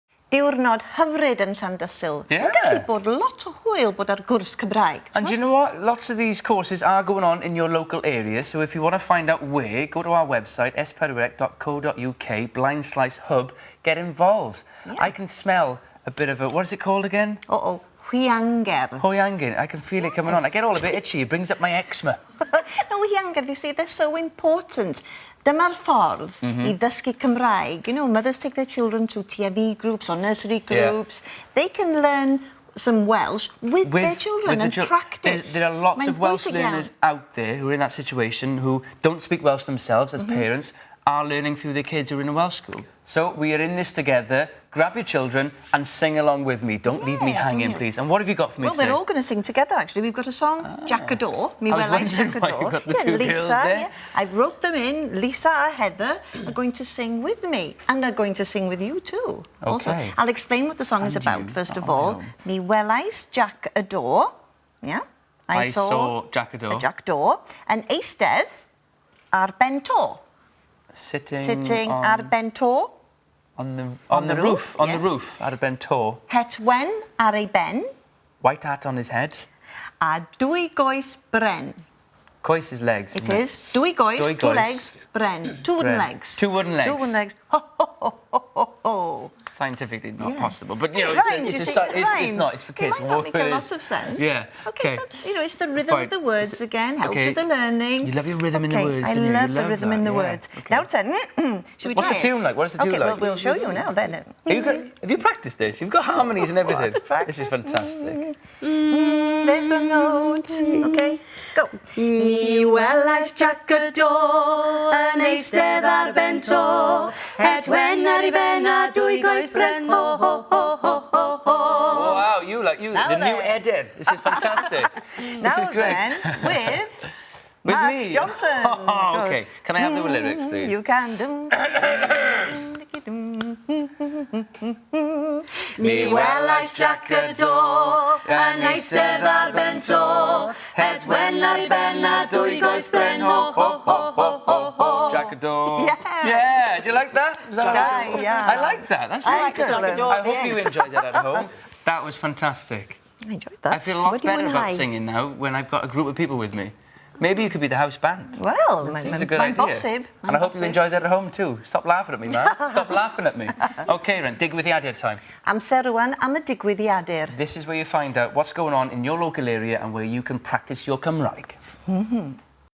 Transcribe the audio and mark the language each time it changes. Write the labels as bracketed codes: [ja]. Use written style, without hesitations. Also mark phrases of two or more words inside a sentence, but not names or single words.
[cy] diwrnod hyfryd yn Llandysul. [en] Yeah. [cy] Mae'n gallu bod lot o hwyl bod ar gwrs Cymraeg. [en] And do you know what? Lots of these courses are going on in your local area, so if you want to find out where, go to our website, s4ec.co.uk/hub, get involved. Yeah. I can smell a bit of a, what is it called again? [cy] Hwiangerdd. [en] Hwiangerdd. I can feel it coming on. I get all a bit itchy. It brings up my eczema. No, Hwiangerdd, you see, they're so important. [cy] Dyma'r ffordd I ddysgu Cymraeg. [en] You know, mothers take their children to TFE groups or nursery groups. Yeah. They can learn some Welsh with their children and practice. There are lots of Welsh learners out there who are in that situation who don't speak Welsh themselves as parents, are learning through their kids who are in a Welsh school. So we are in this together. Grab your children and sing along with me. Don't leave me hanging, please. And what have you got for me today? Well, we're all going to sing together, actually. We've got a song, Jac y Do. [cy] Welais Jac y Do. [en] Lisa, I wrote them in. Lisa and Heather are going to sing with me. And are going to sing with you too. Okay. Also, I'll explain what the song is about, first of all. [cy] Welais Jac y Do. Yeah? [en] I saw Jack y Do. [cy] Jack Do. And eistedd ar ben to. [en] Sitting [cy] ar ben to. [en] On the roof. On the roof, [cy] ar ben to. Hetwen ar ei ben. [en] White hat on his head. [cy] A dwy goes bren. [en] Coes is legs. It is. [cy] Dwy goes, [en] two legs, bren. Two wooden legs. Two wooden legs. Two wooden legs. Ho, ho, ho, ho, ho, ho. Scientifically not possible, but you know, it's not. It's for kids. It might not make a lot of sense. Yeah. Okay, but you know, it's the rhythm of the words again. Helps with the learning. You love your rhythm in the words. I love the rhythm in the words. Now, should we try it? What's the tune like? What is the tune like? Okay, well, we'll show you now then. Have you practiced this? You've got harmonies and everything. This is fantastic. There's the notes. Okay, go. [cy] Welais Jac y Do, yn eistedd ar ben to, hetwen ar ei ben a dwy goes bren, ho, ho, ho, ho, ho, ho. [en] Wow, the new Eden. This is fantastic. This is great. Then, with Siân Jones. Oh, okay. Can I have the lyrics, please? You can. [cy] Welais Jac y Do, yn eistedd ar ben to, hetwen ar ei ben a dwy goes bren, ho, ho, ho, ho, ho, ho. [en] Jack y Do. Yeah. Do you like that? Yeah. I like that. That's really good. Excellent. I hope you enjoyed that at home. That was fantastic. I enjoyed that. I feel a lot better about singing now when I've got a group of people with me. Maybe you could be the house band. Well, this is a good idea. And I hope you enjoyed that at home too. Stop laughing at me, man. Stop laughing at me. OK, then, digwyddiadur time. [cy] Amser rwan am y digwyddiadur. [en] This is where you find out what's going on in your local area and where you can practice your Cymraeg.